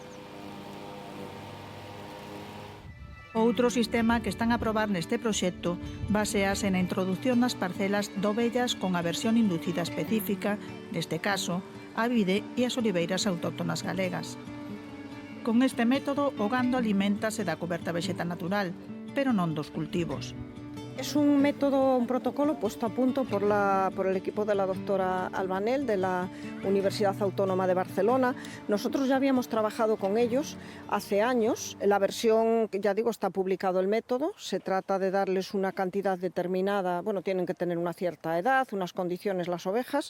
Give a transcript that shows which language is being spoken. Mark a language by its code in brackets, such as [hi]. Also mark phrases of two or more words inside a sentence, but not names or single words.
[gl] Outro sistema que están a probar neste proxecto basease na introducción nas parcelas de ovellas con aversión inducida específica, neste caso, a vide e as oliveiras autóctonas galegas. Con este método, o gando aliméntase da cuberta vexetal natural, pero non dos cultivos. [es] Es un método, un protocolo puesto a punto por el equipo de la doctora Albanel de la Universidad Autónoma de Barcelona. Nosotros ya habíamos trabajado con ellos hace años. La versión, ya digo, está publicado el método. Se trata de darles una cantidad determinada, bueno, tienen que tener una cierta edad, unas condiciones las ovejas.